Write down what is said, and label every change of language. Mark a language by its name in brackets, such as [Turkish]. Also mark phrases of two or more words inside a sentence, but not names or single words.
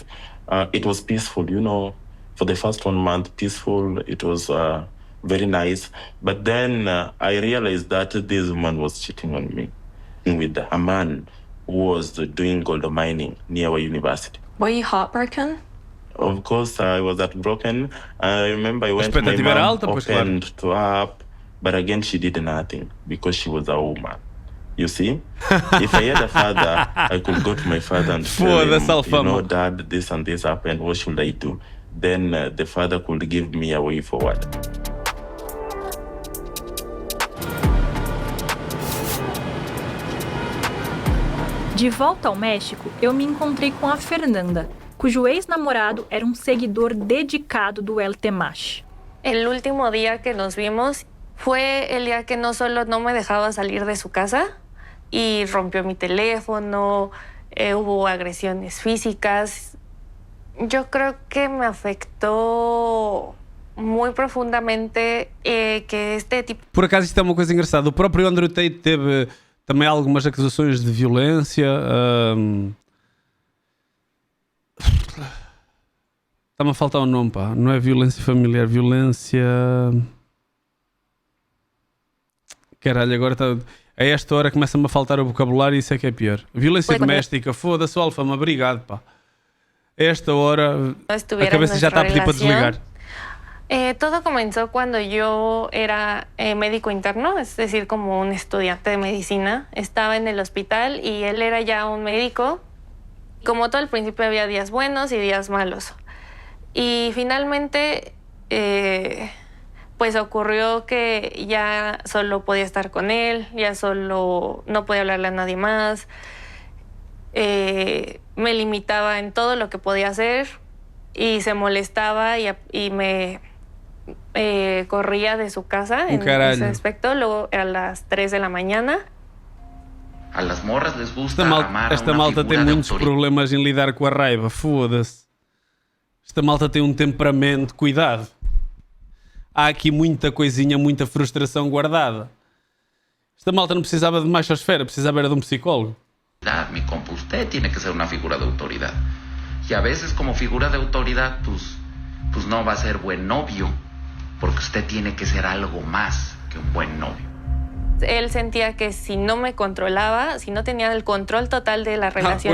[English] It was peaceful, for the first 1 month, peaceful, it was very nice. But then I realized that this woman was cheating on me with a man who was doing gold mining near our university. Were you heartbroken? of course, I was heartbroken. I remember I went to my [Portuguese] expectativa era [English] mom, [Portuguese] alta, pois claro. [English] opened to her up, but again, she did nothing because she was a woman. You see? If I had a father, I could go to my father and tell him, you know, Dad, this and this happened, what should I do? Then the father could give me a way forward. [Portuguese] De volta ao México, eu me encontrei com a Fernanda, cujo ex-namorado era um seguidor dedicado do El Temash. [Spanish] El último día que nos vimos fue el día que no solo no me dejaba salir de su casa y rompió mi teléfono, hubo agresiones físicas. Yo creo que me afectó muy profundamente que este tipo... [Portuguese] Por acaso isto é uma coisa engraçada. O próprio Andrew Tate teve também algumas acusações de violência. Está-me a faltar um nome, pá. Não é violência familiar, violência... Caralho, agora está... A esta hora começa-me a faltar o vocabulário e isso é que é pior. Violência doméstica, foda-se, Alfama, obrigado, pá. A esta hora a cabeça já está a pedir para desligar. [Spanish] Todo comenzó cuando yo era médico interno, es decir, como un estudiante de medicina. Estaba en el hospital y él era ya un médico. Como todo al principio había días buenos y días malos. Y finalmente, pues ocurrió que ya solo podía estar con él, ya solo no podía hablarle a nadie más. Me limitaba en todo lo que podía hacer y se molestaba y me corría de su casa en ese aspecto. Luego a las 3 de la mañana. A las morras les gusta amar [Portuguese] esta [Spanish] a una [Portuguese] malta tem [Spanish] figura de [Portuguese] muitos [Spanish] autoridade. [Portuguese] problemas em lidar com a raiva, foda-se. Esta malta tem um temperamento, cuidado. Há aqui muita coisinha, muita frustração guardada. Esta malta não precisava de machosfera, precisava era de um psicólogo. [Spanish] Mi compa, usted tiene que ser una figura de autoridad. Y a veces como figura de autoridad, pues no va a ser buen novio, porque usted tiene que ser algo más que un buen novio. Él sentía que si no me controlaba, si no tenía el control total de la relación